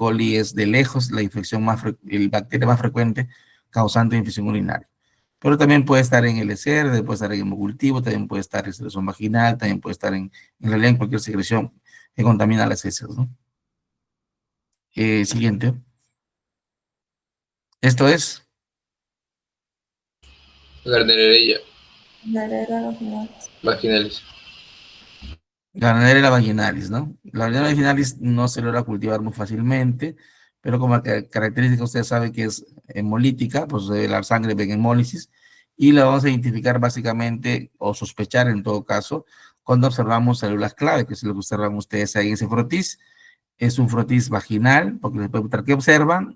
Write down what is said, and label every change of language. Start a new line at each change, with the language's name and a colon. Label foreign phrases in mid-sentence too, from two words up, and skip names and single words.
Spanish: coli es de lejos la infección el bacteria más frecuente causante de infección urinaria. Pero también puede estar en el ECR, puede estar en el hemocultivo, también puede estar en secreción vaginal, también puede estar en realidad en cualquier secreción que contamina las heces, ¿no? Siguiente. Esto es Gardnerella Gardnerella vaginalis. vaginalis. Gardnerella vaginalis, ¿no? La Gardnerella vaginalis no se logra cultivar muy fácilmente, pero como característica usted sabe que es hemolítica, pues de la sangre ven hemólisis, y la vamos a identificar básicamente, o sospechar en todo caso, cuando observamos células clave, que es lo que observan ustedes ahí en ese frotis. Es un frotis vaginal, porque les puede preguntar, ¿qué observan?